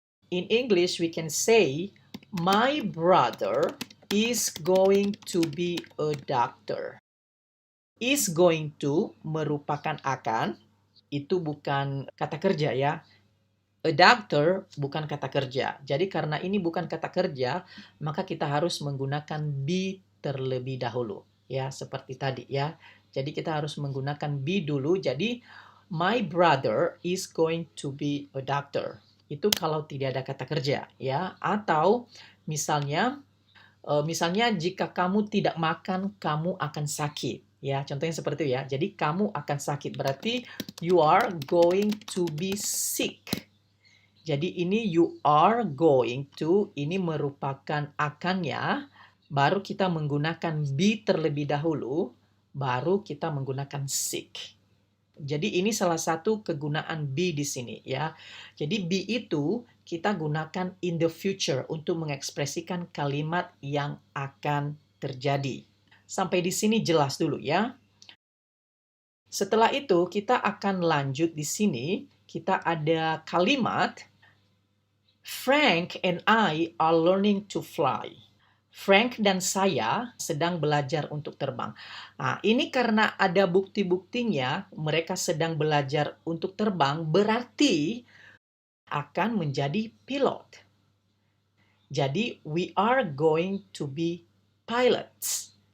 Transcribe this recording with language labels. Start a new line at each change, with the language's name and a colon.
English: In English, we can say, my brother is going to be a doctor.
Indonesian: Is going to merupakan akan, itu bukan kata kerja ya. A doctor bukan kata kerja. Jadi karena ini bukan kata kerja, maka kita harus menggunakan be terlebih dahulu. Ya, seperti tadi ya. Jadi kita harus menggunakan be dulu. Jadi
English: my brother is going to be a doctor.
Indonesian: Itu kalau tidak ada kata kerja ya. Atau misalnya jika kamu tidak makan, kamu akan sakit. Ya, contohnya seperti itu ya. Jadi kamu akan sakit berarti
English: you are going to be sick.
Indonesian: Jadi ini you are going to, ini merupakan akannya, baru kita menggunakan be terlebih dahulu, baru kita menggunakan sick. Jadi ini salah satu kegunaan be di sini ya. Jadi be itu kita gunakan
English: in the future
Indonesian: untuk mengekspresikan kalimat yang akan terjadi. Sampai di sini jelas dulu ya. Setelah itu kita akan lanjut di sini. Kita ada kalimat
English: Frank and I are learning to fly.
Indonesian: Frank dan saya sedang belajar untuk terbang. Nah, ini karena ada bukti-buktinya mereka sedang belajar untuk terbang, berarti akan menjadi pilot. Jadi,
English: we are going to be pilots.